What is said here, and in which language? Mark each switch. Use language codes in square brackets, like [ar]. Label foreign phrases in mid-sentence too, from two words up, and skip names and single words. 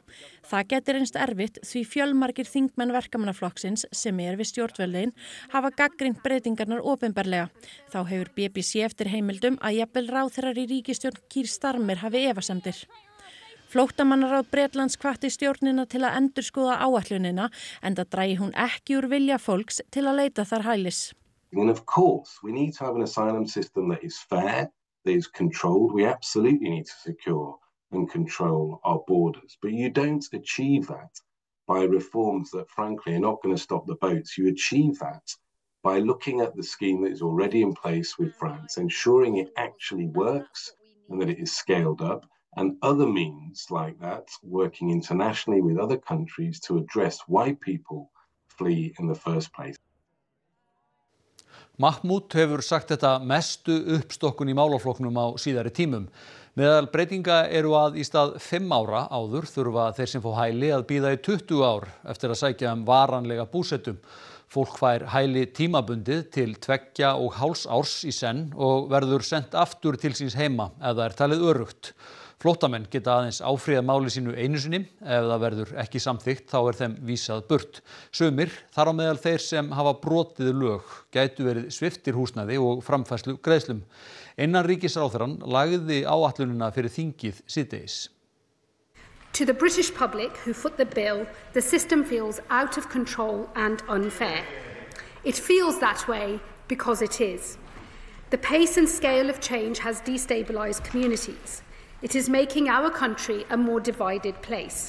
[is] Það geti reynst erfitt því fjölmargir þingmenn Verkamannaflokksins sem við stjórnvöldin hafa gagnrýnt breytingarnar opinberlega. Þá hefur BBC eftir heimildum að jafnvel ráðherrar í ríkisstjórn Keir Starmer hafi efasemdir. Flóttamannaráð Bretlands hvatti stjórnina til að endurskoða áætlunina enda dragi hún ekki úr vilja fólks til að leita þar hælis. [en] And of course, we need to have an asylum system that is fair, that is controlled. We absolutely need to secure and control our borders. But you don't achieve that by reforms that, frankly, are not going to stop the boats. You achieve that by looking at the scheme that is already in place with France, ensuring it actually works and that it is scaled up, and other means like that, working internationally with other countries to address why people flee in the first place. [is] Mahmoud hefur sagt þetta mestu uppstokkun í málaflokknum á síðari tímum. Meðal breytinga eru að í stað 5 ára áður þurfa þeir sem fá hæli að bíða í 20 ár eftir að sækja varanlega búsetum. Fólk fær hæli tímabundið til 2,5 árs í senn og verður sent aftur til síns heima ef það talið öruggt. Flóttamenn geta aðeins áfrýjað máli sínu einu sinni, ef það verður ekki samþykkt þá þeim vísað burt. Sumir, þar á meðal þeir sem hafa brotið lög, gætu verið sviptir húsnæði og framfærslu greiðslum. Innanríkisráðherrann lagði áætlunina fyrir þingið síðdegis. [en] To the British public who foot the bill, the system feels out of control and unfair. It feels that way because it is. The pace and scale of change has destabilised communities. It is making our country a more divided place.